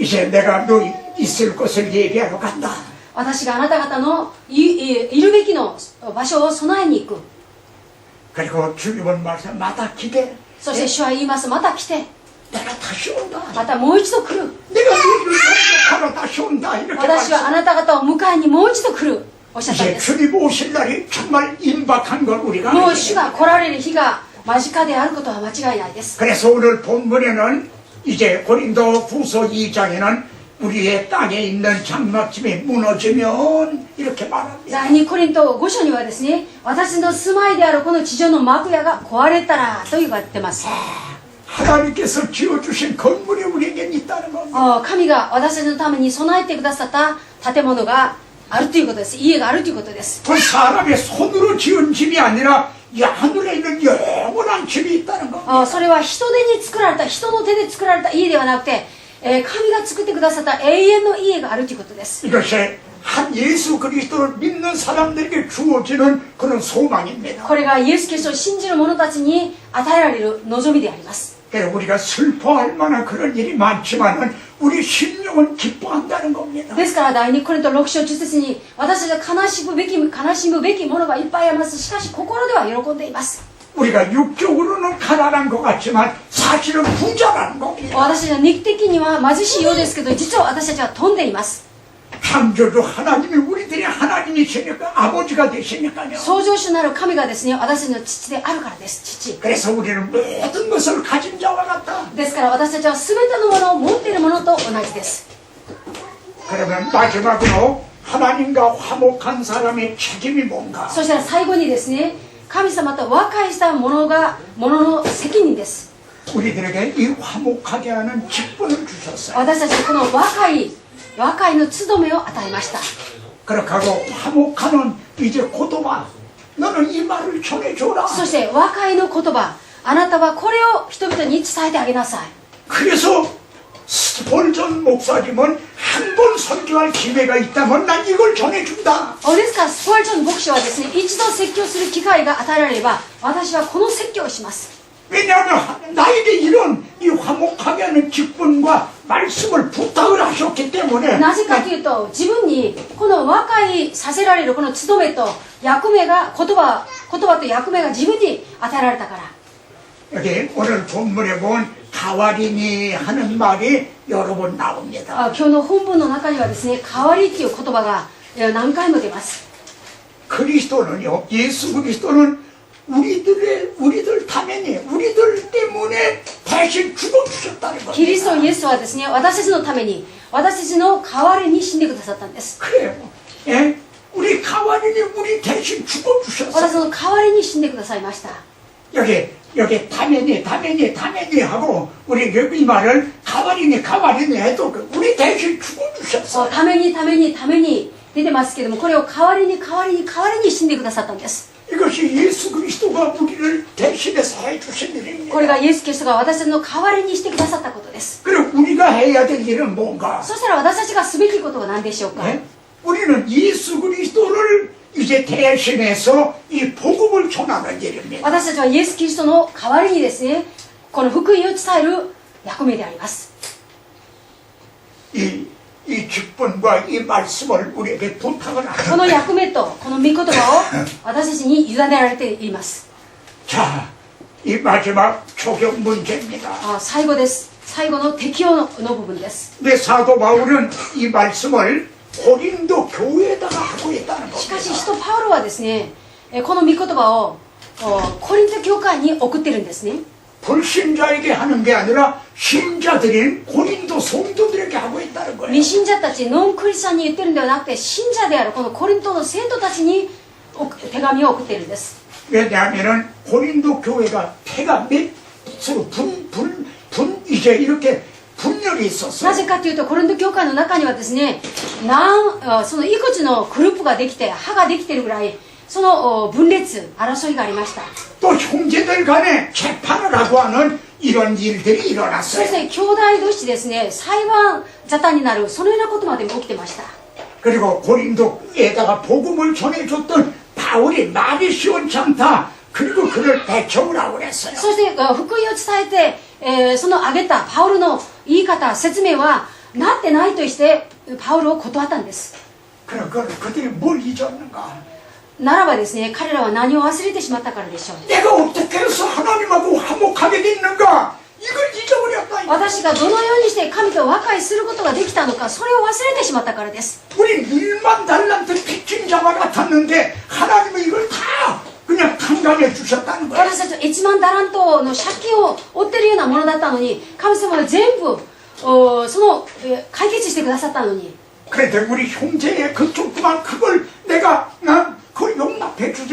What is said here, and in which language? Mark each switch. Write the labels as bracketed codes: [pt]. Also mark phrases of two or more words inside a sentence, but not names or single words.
[ko] 이제 내가 너 있을 곳을 얘기하러 간다. [ja] 私があなた方のいるべきの場所を備えに行く。 [ko] 그리고 주님은 말씀 마다 기대. [ja] そして主は言います。また来て、 [ko] 내가 다시 온다. [ja] またもう一度来る。 [ko] 내가 너희를 선택하러 다시 온다. 이렇게 [ja] 私はあ [ko] 말씀. [ja] なた方を迎えにもう一度来る。おっしゃったん [ko] 이제 [ja] です。 [ko] 주님 오실 날이 정말 임박한 걸 우리가 [ja] もう [ko] 알게 [ja] 主 [ko] 됩니다. [ja] が来られる日が間近であることは間違いないです。 [ko] 그래서 오늘 본문에는 이제 고린도 후서 2장에는 우리의 땅에 있는 장막집이 무너지면 이렇게 말합니다. [ja] 第2コリント5章にはですね、私の住まいであるこの地上の幕屋が壊れたらと言われてます。 [ko] 하나님께서 지어주신 건물이 우리에게 있다는 겁니다. [ja] 神が私たちのために備えてくださった建物があるということです。家があるということです。 [ko] 그 사람의 손으로 지은 집이 아니라 이 하늘에 있는 영원한 집이 있다는 겁니다. [ja] それは人手に作られた、人の手で作られた家ではなくて、神が作ってくださった永遠の家があるということです。 [ko] 이것이 한 예수 그리스도를 믿는 사람들에게 주어지는 그런 소망입니다. [ja] これがイエス・キリストを信じる者たちに与えられる望みであります。 [ko] 그래서 우리가 슬퍼할 만한 그런 일이 많지만은 우리 심령은 기뻐한다는 겁니다. [ja] ですから第2コリント6章10節に私たちは悲しむべきものがいっぱいあります。しかし心では喜んでいます。 [ko] 우리가 육적으로는 가난한 것 같지만 사실은 부자라는 겁니다. [ja] 私たちは肉的には貧しいようですけど、実は私たちは富んでいます。 [ko] 창조주 하나님이 우리들의 하나님이시니까 아버지가 되시니까요. [ja] 創造主なる神がですね、私たちの父であるからです。父 [ko] 그래서 우리는 모든 것을 가진 자와 같다. [ja] ですから私たちは全てのものを持っているものと同じです。 [ko] 그러면 마지막으로 하나님과 화목한 사람의 책임이 뭔가? [ja] そしたら最後にですね、神様と和解したものの責任です。 [ko] 우리들에게 이 화목하게 하는 직분을 주셨어요. [ja] 私たちにこの和解の務めを与えました。 [ko] 그렇게 하고 화목하는 이제 고도와 너는 이 말을 전해줘라. [ja] そして和解の言葉、あなたはこれを人々に伝えてあげなさい。 [ko] 그래서 스폴전 목사님은 한 번 설교할 기회가 있다면 난 이걸 전해준다. [ja] ですからスポールチョン牧師はですね、一度説教する機会が与えられれば私はこの説教をします。 [ko] 왜냐하면 나에게 이런 이 화목하게 하는 직분과 말씀을 부탁을 하셨기 때문에 [ja] なぜかというと、自分にこの和解させられるこの務めと役目が言葉と役目が自分に与えられたから。 [ko] 여기 오늘 본문에 본 가와리니 하는 말이 여러 번 나옵니다. [ja] 今日の本文の中にはですね、代わりっていう言葉が何回も出ます。 [ko] 그리스도는요, 예수 그리스도는 우리들 타면이 우리들 때문에 대신 죽어주셨다는 [ja] キリスト [ko] 겁니다. [ja] イエスはですね、私たちのために私たちの代わりに死んでくださったんです。 [ko] 그래요. 예? 우리 가와리니 우리 대신 죽어주셨어요. [ja] 私の代わりに死んでくださいました。 [ko] 여기 타면이 하고 우리 이 말을 가와리니 해도 우리 대신 죽어주셨어요. [ja] ために出てますけども、これを代わりに死んでくださったんです。 [ko] 이것이 예수 그리스도가 우리를 대신해서 해주신 일입니다. [ja] これがイエス・キリストが私たちの代わりにしてくださったことです。 [ko] 그리고 우리가 해야 될 일은 뭔가? [ja] そしたら私たちがすべきことは何でしょうか。 [ko] 네? 우리는 예수 그리스도를 이제 대신해서 이 복음을 전하는 일입니다. [ja] 私たちはイエス・キリストの代わりにですね、この福音を伝える役目であります。 [ko] 이 직분과 이 말씀을 우리에게 부탁을 [ja] この [ko] 하는 [ja] 役目とこの御言葉を私たちに委ねられています。 [ko] 자, 이 마지막 적용 문제입니다. [ja] 最後です。最後の適用の部分です。 [ko] 근데 사도 바울은 이 말씀을 고린도 교회에다가 하고 있다는 [ja] しかし [ko] 겁니다. [ja] 使徒パウロはですね、この御言葉をコリント教会に送ってるんですね。 [ko] 불신자에게 하는 게 아니라 신자들인 고린도 성도들에게 하고 있다는 거예요. [ja] 未信者たち、ノンクリスチャンに言ってるんではなくて、信者であるこのコリントの生徒たちに手紙を送っているんです。 [ko] 왜냐하면 고린도 교회가 태가 서로 이제 이렇게 분열이 [ja] な [ko] 있었어요. [ja] ぜかというと、コリント教会の中にはですね、そのいくつのグループができて、派ができてるぐらい、その分裂、争いがありました。 [ko] 또 형제들 간에 재판을 하고 하는 이런 일들이 [ja] そし [ko] 일어났어요. [ja] て兄弟同士ですね、裁判沙汰になる、そのようなことまでも起きてました。 [ko] 그리고 고린도에다가 복음을 전해줬던 바울이 말이 시원찮다. 그리고 그를 배척을 하고 그랬어요. [ja] そして福音を伝えてその挙げたパウロの言い方、説明はなってないとしてパウロを断ったんです。 [ko] 그러니까 그들이 뭘 잊었는가? [ja] ならばですね、彼らは何を忘れてしまったからでしょう。 [ko] 내가 어떻게 해서 하나님하고 화목하게 됐는가? 이걸 잊어버렸다. [ja] 私がどのようにして神と和解することができたのか、それを忘れてしまったからです。 [ko] 우리 1만 달란트 빚진 자가 같았는데 하나님은 이걸 다 그냥 탕감해 주셨다는 거야. [ja] 私たちは1万ダラントの借金を負ってるようなものだったのに、神様は全部解決してくださったのに。 [ko] 그런데 우리 형제의 그 조그만 그걸 내가 그걸 용납해 주질